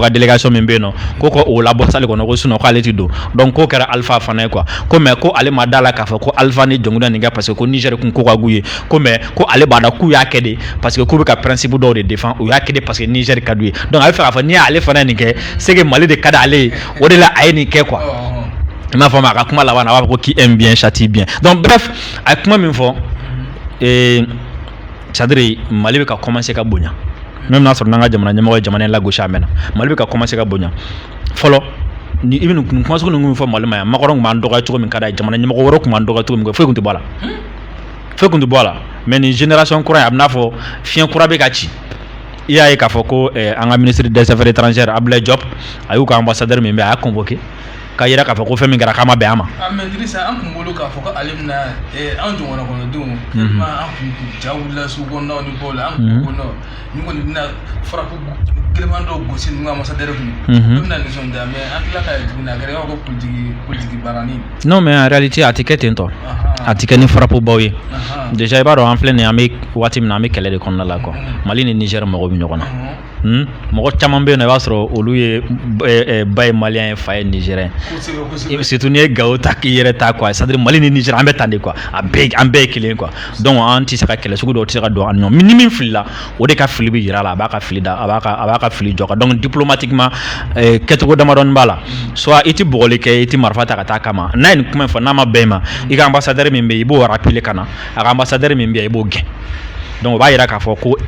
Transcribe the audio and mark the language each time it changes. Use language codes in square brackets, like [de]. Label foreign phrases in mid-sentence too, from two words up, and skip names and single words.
[bm] ka délégation min bɛ yen nɔ ko ka o labɔ salle kɔnɔ ko sinon k'ale ti don donc k'o kɛra Alpha fana ye quoi ko mais ko ale ma da la k'a fɔ ko Alpha ni jɔngun dɔ nin kɛ [fr] parce que [bm] ko Niger kun ko ka gu ye ko mais ko ale b'a dɔn k'u y'a kɛ de [fr] parce que [bm] k'u bɛ ka principe dɔw de défend u y'a kɛ de parce que Niger ka d'u ye donc a bɛ fɛ k'a fɔ n'i y'ale fana nin kɛ [fr] c'est que [bm] Mali de ka d'ale ye o de la a ye nin kɛ quoi i m'a fɔ a ka kuma laban na a b'a fɔ ko [fr] qui aime bien châtie bien donc bref [bm] a ye kuma min fɔ [fr] c'est-à-dire [bm] Mali bɛ ka commencer ka bonya même n'a sɔrɔ n'an ka jamana ɲɛmɔgɔ ye jamana in lagosi a mɛnna Mali bɛ ka commencer ka bonya fɔlɔ ni i bɛ nin kuma sugu ninnu fɔ Mali ma yan Macron tun b'an dɔgɔya cogo min ka d'a ye jamana ɲɛmɔgɔ wɛrɛw tun b'an dɔgɔya cogo min foyi tun tɛ bɔ a la foyi tun tɛ bɔ a la mais nin génération kura in a bɛ n'a fɔ fiɲɛ kura bɛ ka ci i y'a ye k'a fɔ ko an ka [fr] ministre des affaires étrangères [bm] Abdoulaye Diop a y'u ka ambassadeur min bɛ a y'a convoqué k'a yira k'a fɔ ko fɛn min kɛra k'a ma bɛn a ma. mais Dirisa an kun bolo k'a fɔ ko ale bɛna an jɔngɔnna kɔnɔdenw tellement an kun ja wulila sugu kɔnɔnaw ni bɔw la an kun ko non ni kɔni bɛna frappe gɛlɛman dɔw gosi ninnu ka ambassadeur kun olu bɛna nisɔndiya mais an tila ka tuguni a kɛra i b'a fɔ ko politique barani. [fr] non mais en réalité [bm] a tɛ kɛ ten tɔ a tɛ kɛ ni frappe baw ye déjà i b'a dɔn an filɛ nin ye an bɛ waati min na an bɛ kɛlɛ de kɔnɔna la quoi Mali ni Niger mɔgɔw bɛ ɲɔgɔn na mɔgɔ caman bɛ yen nɔ i b'a sɔrɔ olu ye ba ye malien ye fa ye nigérien surtout n'i ye Gao ta k'i yɛrɛ ta quoi [fr] c'est-à-dire [bm] Mali ni Niger an bɛ tan de quoi an bɛɛ ye kelen quoi donc an tɛ se ka kɛlɛ sugu dɔw tɛ se ka don an ni ɲɔgɔn ni min filila o de ka fili bɛ yira a la a b'a ka fili da a b'a ka fili jɔ kan donc diplomatiquement kɛcogo damadɔni b'a la soit i tɛ bɔgɔli kɛ i tɛ marifa ta ka taa kama n'a ye nin kuma in fɔ n'a ma bɛn i ma i ka ambassadeur min bɛ yen i b'o rappeler ka na a ka ambassadeur min bɛ yen i b'o gɛn donc o b'a yira k'a fɔ ko a